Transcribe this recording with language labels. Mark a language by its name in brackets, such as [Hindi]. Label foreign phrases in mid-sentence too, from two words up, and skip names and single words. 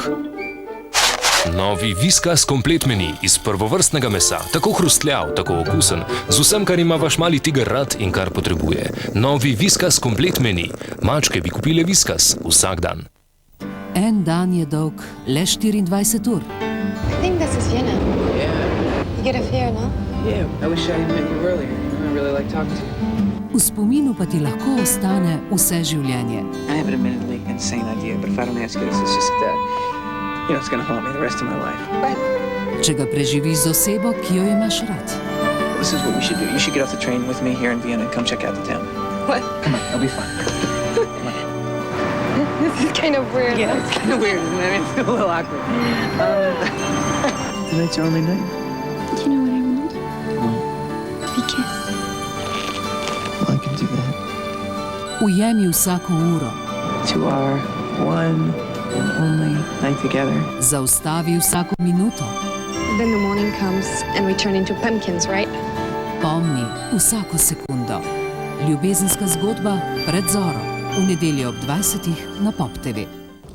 [Slovenian] Novi Whiskas Komplet meni iz prvovrstnega mesa, tako hrustljav, tako okusen, z vsem, kar ima vaš mali tiger rad in kar potrebuje. Novi Whiskas Komplet meni. Mačke bi kupile Whiskas vsak dan. En dan je dolg le 24 ur. [English] I think this is Vienna. Yeah. You get a fear, no? Yeah, I wish I had met you earlier. I really like talking to you. [Slovenian] V spominu pa ti lahko ostane vse življenje. [English] I have an admittedly insane idea, but if I don't ask you this, it's just, it's going to haunt me the rest of my life. What? [Slovenian] Če ga preživiš z osebo, ki jo imaš rad. [English] This is what we should do. You should get off the train with me here in Vienna and come check out the town. What? Come on, I'll be fine. Come on. This is kind of weird. Yeah, it's kind of weird, isn't it? It's a little awkward. Tonight's your only night. Do you know what I want? To be kissed. Well, I can do that. [Slovenian] Ujemi vsako uro. [English] To our one and only night together. [Slovenian] Zaustavi vsako minuto. [English] Then the morning comes and we turn into pumpkins, right? [Slovenian] Pomni vsako sekundo. Ljubezenska zgodba pred zoro. V nedeljo ob 20 na Pop TV.